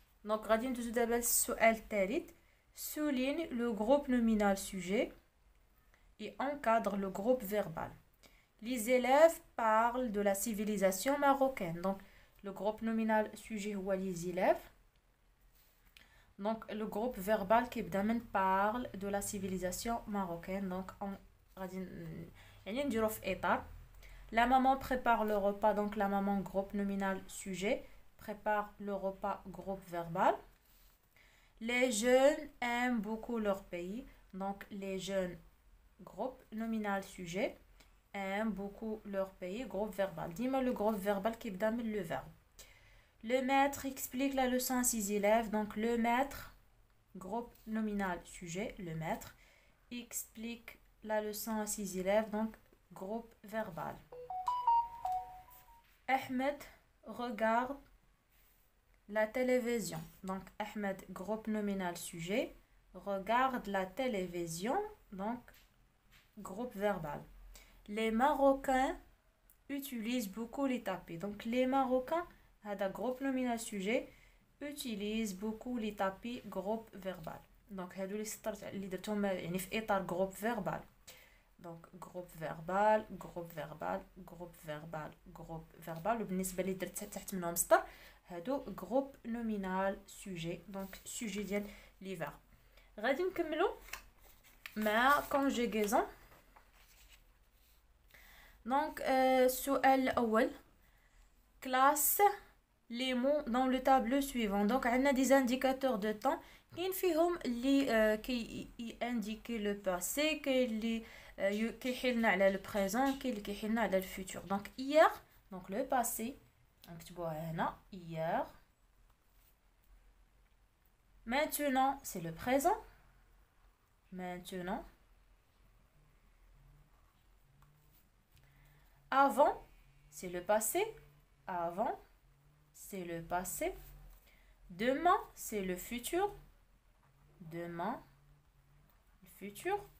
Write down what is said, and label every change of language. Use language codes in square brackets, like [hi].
[ar] Donc, غادي ندوزو دابا للسؤال الثالث. [fr] Souligne le groupe nominal sujet et encadre le groupe verbal. Les élèves parlent de la civilisation marocaine. Donc, le groupe nominal sujet هو les élèves. Donc, le groupe verbal qui parle de la civilisation marocaine. [ar] Donc, on غادي يعني نديرو في إطار. [fr] La maman prépare le repas. Donc, la maman groupe nominal sujet prépare le repas groupe verbal. Les jeunes aiment beaucoup leur pays. Donc, les jeunes groupe nominal sujet aiment beaucoup leur pays groupe verbal. Dis-moi le groupe verbal qui donne le verbe. Le maître explique la leçon à ses élèves. Donc, le maître groupe nominal sujet, le maître explique la leçon à ses élèves. Donc, groupe verbal. Ahmed regarde la télévision. Donc, Ahmed, groupe nominal sujet, regarde la télévision. Donc, groupe verbal. Les Marocains utilisent beaucoup les tapis. Donc, les Marocains, هذا groupe nominal sujet, utilisent beaucoup les tapis groupe verbal. [ar] Donc, هادو اللي درتهم يعني في إطار groupe verbal. [fr] Donc, groupe verbal, groupe verbal, groupe verbal, groupe verbal. [ar] وبالنسبة اللي درت تحت منهم سطر هادو groupe nominal sujet. Donc, sujet ديال لي فيرب. غادي نكملو مع conjugaison. Donc, السؤال الأول. [fr] Classe les mots dans le tableau suivant. Donc, on a des indicateurs de temps. [ar] كاين فيهم اللي كيindيكي le passé, كاين اللي كيحيلنا على le présent, كاين اللي كيحيلنا على le futur. [fr] Donc, hier, donc le passé. [ar] نكتبوها هنا hier. [fr] Maintenant, c'est le présent. Maintenant. Avant, c'est le passé. Avant, c'est le passé. Demain, c'est le futur. Demain, le futur.